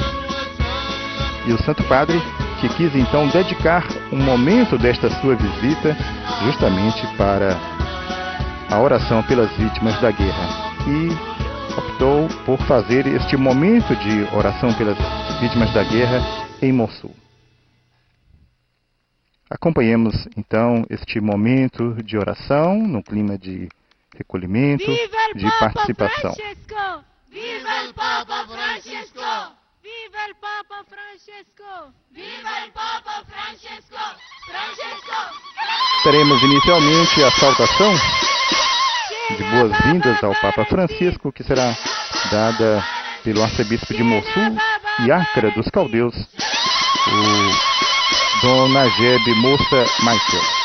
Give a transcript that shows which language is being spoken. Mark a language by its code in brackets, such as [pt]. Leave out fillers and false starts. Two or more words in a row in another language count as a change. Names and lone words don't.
[pt] E o Santo Padre, que quis então dedicar um momento desta sua visita justamente para a oração pelas vítimas da guerra, e optou por fazer este momento de oração pelas vítimas da guerra em Mossul. Acompanhemos então este momento de oração no clima de recolhimento, de participação. [it] Viva el Papa Francesco! Viva el Papa Francesco! Viva el Papa Francesco! Francesco! [pt] Teremos inicialmente a saudação de boas-vindas ao Papa Francisco, que será dada pelo arcebispo de Mossul e Acre dos Caldeus, o Dom Najeb Moussa Michael.